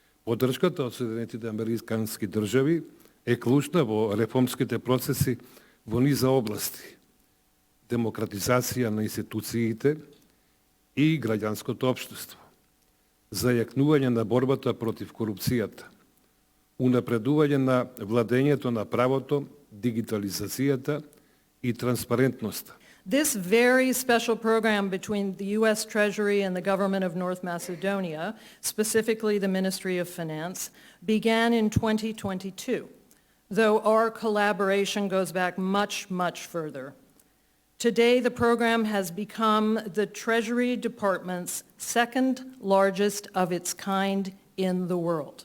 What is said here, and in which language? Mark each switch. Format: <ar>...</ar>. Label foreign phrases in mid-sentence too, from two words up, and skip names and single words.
<mk>Поддршката од Соединетите американски држави е клучна во реформските процеси во низа области: демократизација на институциите и граѓанското општество, зајакнување на борбата против корупцијата, унапредување на владењето на правото, дигитализацијата и транспарентноста.</mk> <en>This very special program between the U.S. Treasury and the government of North Macedonia, specifically the Ministry of Finance, began in 2022, though our collaboration goes back much, much further. Today, the program has become the Treasury Department's second largest of its kind in the world.</en>